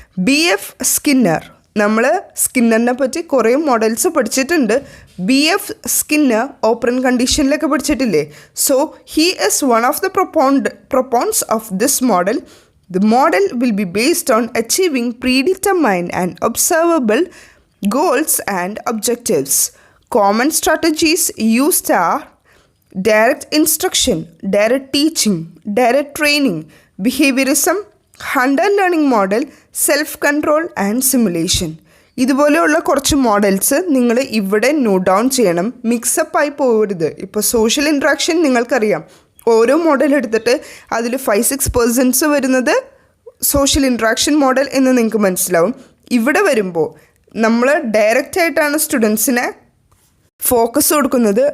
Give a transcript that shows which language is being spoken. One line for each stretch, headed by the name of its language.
Malayalam: BF Skinner, നമ്മൾ സ്കിന്നറിനെ പറ്റി കുറേ മോഡൽസ് പഠിച്ചിട്ടുണ്ട്.
English: BF Skinner
Malayalam: open കണ്ടീഷനിലൊക്കെ പഠിച്ചിട്ടില്ലേ.
English: So he is one of the proponents of this model. The model will be based on achieving predetermined and observable goals and objectives. Common strategies used are direct instruction, direct teaching, direct training, behaviorism, Hunter learning model, self-control and simulation.
Malayalam: ഇതുപോലെയുള്ള കുറച്ച് models നിങ്ങൾ ഇവിടെ note down ചെയ്യണം. മിക്സപ്പായി പോകരുത്. ഇപ്പോൾ social interaction നിങ്ങൾക്കറിയാം, ഓരോ model എടുത്തിട്ട് അതിൽ 5-6 പേഴ്സൺസ് വരുന്നത് സോഷ്യൽ ഇൻട്രാക്ഷൻ മോഡൽ എന്ന് നിങ്ങൾക്ക് മനസ്സിലാവും. ഇവിടെ വരുമ്പോൾ നമ്മൾ ഡയറക്റ്റായിട്ടാണ് സ്റ്റുഡൻസിനെ ഫോക്കസ് കൊടുക്കുന്നത്.